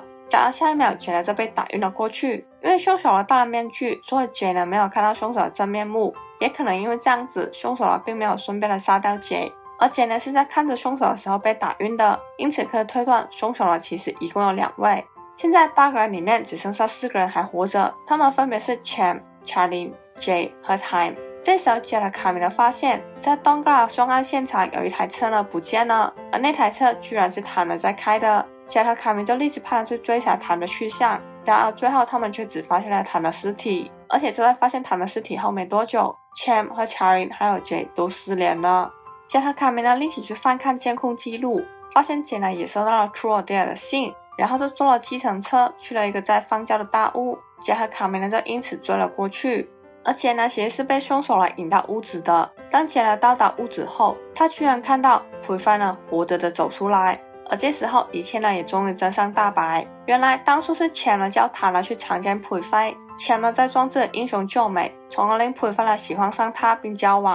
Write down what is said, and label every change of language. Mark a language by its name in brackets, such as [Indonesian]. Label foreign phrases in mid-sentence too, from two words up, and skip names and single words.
[Chinese] 然而下一秒Jet就被打暈了過去，因為兇手戴了面具，所以Jet沒有看到兇手的真面目，也可能因為這樣子，兇手並沒有順便的殺掉Jet，而Jet是在看着兇手的時候被打暈的，因此可以推斷兇手其實一共有2位。現在8個人裡面只剩下4個人還活着，他們分別是Cham、Charlie、J 和 Time。這時候Jet和卡明發現，在Don Clara凶案現場有一台車呢不見了，而那台車居然是Time在開的。Jet和卡明就立即派人去追查Time的去向，然而最後他們卻只發現了Time的屍體，而且就在發現Time的屍體後沒多久，Cham和 Charlie 還有 J 都失聯了。Jet和卡明立即去翻看監控記錄，發現Jet也收到了 [English] True or Dare [Chinese] 的信，然後就坐了計程車去了一個在荒郊的大屋，Jet和卡明就因此追了過去。而且呢，其實是被兇手來引到屋子的。當傑呢到達屋子後，他居然看到裴帆呢活着的走出來。而這時候，一切呢也終於真相大白。原來當初是傑呢叫他呢去強姦裴帆，傑呢在裝置英雄救美，從而令裴帆呢喜歡上他並交往。